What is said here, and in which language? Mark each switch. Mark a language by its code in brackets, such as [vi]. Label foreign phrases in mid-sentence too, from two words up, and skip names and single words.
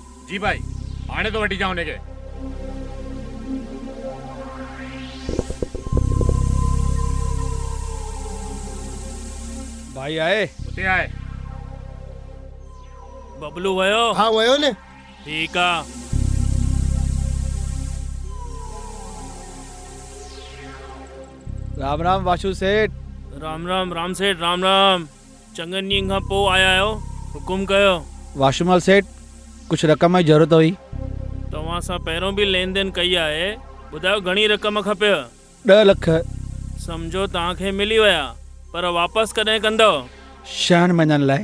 [sd] जी भाई, हाणे तो वठी जाऊं हुनखे। भाई आए? उते आए। बबलू वयो? हाँ वयो ने। ठीकु आहे। राम राम वाशू सेठ। राम राम सेठ, राम राम। चङनि ॾींहंनि खां पोइ आया आहियो, हुकुम कयो। वाशूमल सेठ, कुछ रक़म जी ज़रूरत हुई। तव्हां सां पहिरों बि लेन देन कई आहे, ॿुधायो घणी रक़म खपे? 10 लख। सम्झो तव्हांखे मिली विया, पर वापसि कॾहिं कंदव? 6 महीननि लाइ।